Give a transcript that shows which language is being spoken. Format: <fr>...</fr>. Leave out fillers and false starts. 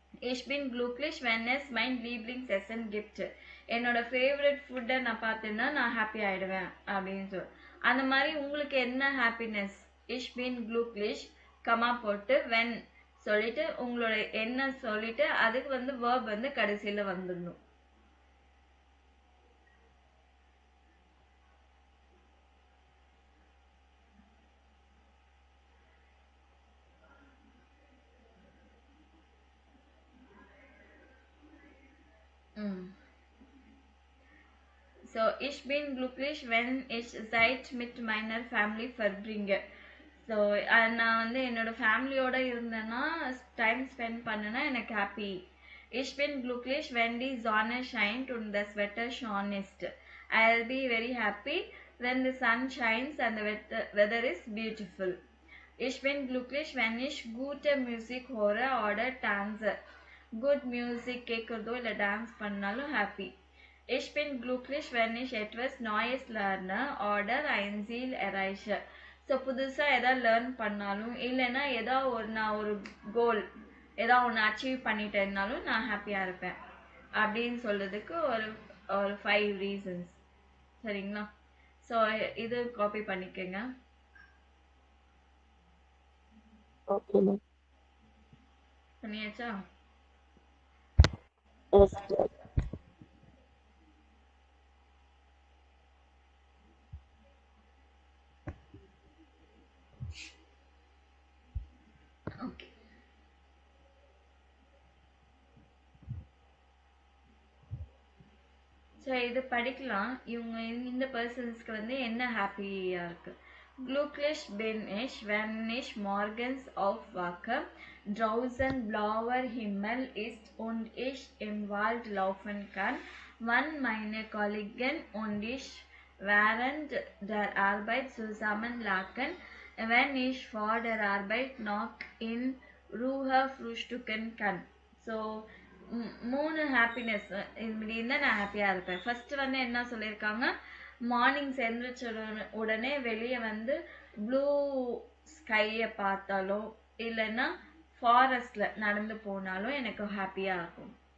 <de>Ich bin glücklich, wenn es mein Lieblingsessen gibt.</de> <ta>என்னோட favourite ஃபுட்டை நான் பார்த்தேன்னா நான் ஹாப்பி ஆகிடுவேன் அப்படின்னு சொல்லி, அந்த மாதிரி உங்களுக்கு என்ன happiness.</ta> <de>Ich bin glücklich</de> <ta>comma போட்டு வென் சொல்லிட்டு உங்களோட என்ன சொல்லிட்டு அதுக்கு வந்து வேர்ப் வந்து கடைசியில் வந்துடணும்.</ta> <de>So, ich bin glücklich, wenn ich Zeit mit meiner Family verbringe.</de> <ta>So நான் வந்து என்னோட ஃபேமிலியோட இருந்தேன்னா, டைம் ஸ்பெண்ட் பண்ணேன்னா எனக்கு happy.</ta> <de>Ich bin glücklich, wenn die Sonne scheint und the wetter schön ist.</de> <en>I'll be very happy when the sun shines and the weather is beautiful.</en> <de>Ich bin glücklich, wenn ich gute Musik höre oder tanze.</de> <en>Good music</en> <ta>கேட்குறதோ இல்லை dance பண்ணாலும் happy.</ta> <de>Ich bin glücklich, wenn ich etwas Neues lerne oder ein Ziel erreiche.</de> <ta>So புதுசாக எதாவது learn பண்ணாலும், இல்லைன்னா நான் ஒரு கோல் ஏதாவது ஒன்று அச்சீவ் பண்ணிட்டேன்னாலும் நான் ஹாப்பியாக இருப்பேன் அப்படின்னு சொல்றதுக்கு ஒரு 5 ரீசன்ஸ். சரிங்களா? ஸோ இது காப்பி பண்ணிக்கோங்க.</ta> <en>Okay, ma'am.</en> <ta>பண்ணியாச்சா?</ta> <en>Yes, sir.</en> <ta>ஓகே, ஸோ இது படிக்கலாம். இந்த பர்சன்ஸ்க்கு வந்து என்ன ஹாப்பியாக இருக்கு.</ta> <de>Glücklich bin ich, wenn ich morgens aufwache, draußen blauer Himmel ist und ich im Wald laufen kann, wann meine Kollegen und ich während der Arbeit zusammen lachen, wenn ich vor der Arbeit noch in Ruhe frühstücken kann.</de> <ta>So 3 happiness இப்படி இருந்தால் நான் ஹாப்பியாக இருப்பேன். First வந்து என்ன சொல்லியிருக்காங்க, mornings எழுந்திரிச்ச உடனே வெளியே வந்து ப்ளூ ஸ்கையை பார்த்தாலோ இல்லைன்னா ஃபாரஸ்டில் நடந்து போனாலும் எனக்கு ஹாப்பியாக இருக்கும்.</ta>